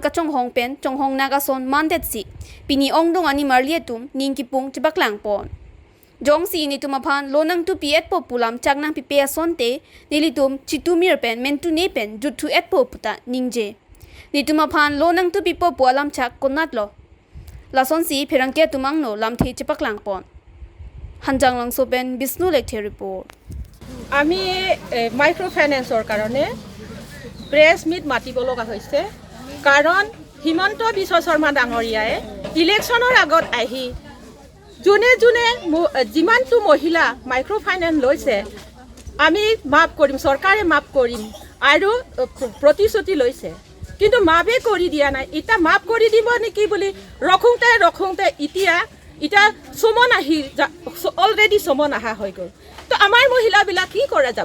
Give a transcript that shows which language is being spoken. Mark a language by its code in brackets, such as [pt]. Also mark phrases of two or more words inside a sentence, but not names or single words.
[mjw] kachong hong pen chonghong nagason mandet si pini ongdong animar liatum ningkipung tibaklang pon Jongsi nitum aphan lonang tupi etpo pulam chagnang pipe asonte nilitum chitumir pen mentu ne pen juttu etpo puta ningje nitum aphan lonang tupi popo Lamchak konatlo Lasonsi phirangke tumangno lamthi chipaklang pon Hanjang langso pen Bisnu Lekthe report [as] আমি মাইক্রোফাইন্যান্সৰ কাৰণে [en] press meet [as] মাতিব লগা হৈছে কাৰণ হিমন্ত বিশ্ব শৰ্মা ডাঙৰীয়াই ইলেকশ্যনৰ আগত আহি জুনে জুনে যিমানটো মহিলা মাইক্ৰোফাইন্যান্স লৈছে আমি মাফ কৰিম চৰকাৰে মাফ কৰিম আৰু প্ৰতিশ্ৰুতি লৈছে কিন্তু মাফে কৰি দিয়া নাই এটা মাফ কৰি দিব নেকি বুলি ৰখোঁতে এতিয়া সমন আহি অলৰেডি সমন আহা হৈ গ'ল তো আমাৰ মহিলাবিলাক কি কৰা যাব